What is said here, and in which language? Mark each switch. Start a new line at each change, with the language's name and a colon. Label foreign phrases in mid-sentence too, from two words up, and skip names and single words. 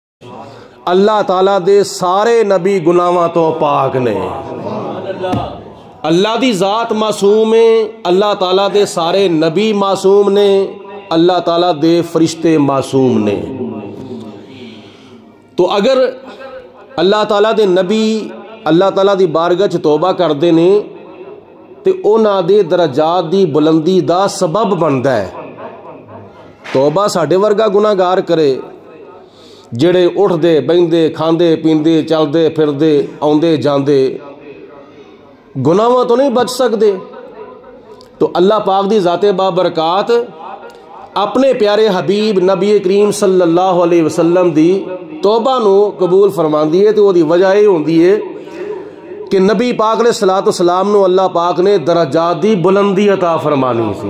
Punjabi: اللہ تعالیٰ دے سارے نبی گناہاں تو پاک نے. اللہ دی ذات معصوم ہے, اللہ تعالیٰ دے سارے نبی معصوم نے, اللہ تعالیٰ دے فرشتے معصوم نے. تو اگر اللہ تعالیٰ دے نبی اللہ تعالیٰ دی بارگاہ چ توبہ کردے نے تے انہاں دے درجات دی بلندی دا سبب بندا ہے. توبہ ساڈے ورگا گناہگار کرے جڑے اٹھ دے بہندے کھاندے پیندے چلدے پھردے آندے جاندے گناہاں تو نہیں بچ سکدے. تو اللہ پاک دی ذات بابرکات اپنے پیارے حبیب نبی کریم
Arabic: صلی اللہ علیہ وسلم
Punjabi: دی توبہ نو قبول فرماندی ہے. تو وہ دی وجہ یہ ہوندی ہے کہ نبی پاک
Arabic: علیہ الصلوۃ والسلام
Punjabi: نو اللہ پاک نے درجات دی بلندی عطا فرمانی سی.